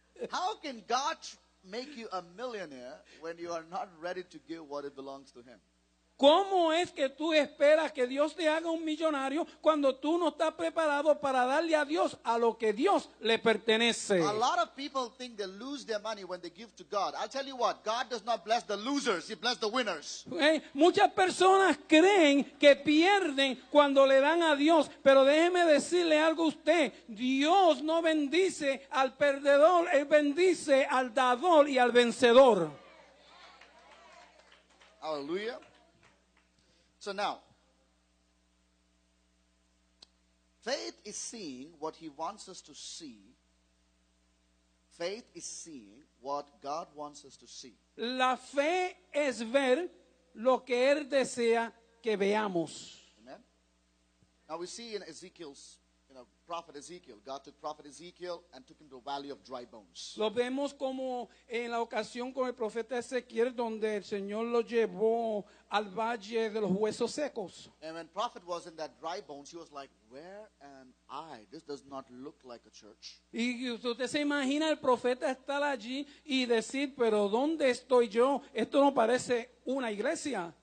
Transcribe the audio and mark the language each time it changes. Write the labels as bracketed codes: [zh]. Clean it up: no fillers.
[en] How can God make you a millionaire when you are not ready to give what it belongs to Him? [es] ¿Cómo es que tú esperas que Dios te haga un millonario cuando tú no estás preparado para darle a Dios a lo que Dios le pertenece? [en] A lot of people think they lose their money when they give to God. I'll tell you what, God does not bless the losers, He blesses the winners. [es] Muchas personas creen que pierden cuando le dan a Dios, pero déjeme decirle algo a usted, Dios no bendice al perdedor, Él bendice al dador y al vencedor. [en] Hallelujah. So now, faith is seeing what He wants us to see. Faith is seeing what God wants us to see. [es] La fe es ver lo que Él desea que veamos. [en] Amen. Now we see in Ezekiel's, prophet Ezekiel, God took prophet Ezekiel and took him to a valley of dry bones. [es] Lo vemos como en la ocasión con el profeta Ezequiel, donde el Señor lo llevó al valle de los huesos secos. [en] And when prophet was in that dry bones, he was like, where am I? This does not look like a church. [es] Y usted se imagina el profeta estar allí y decir, pero ¿dónde estoy yo? Esto no parece una iglesia.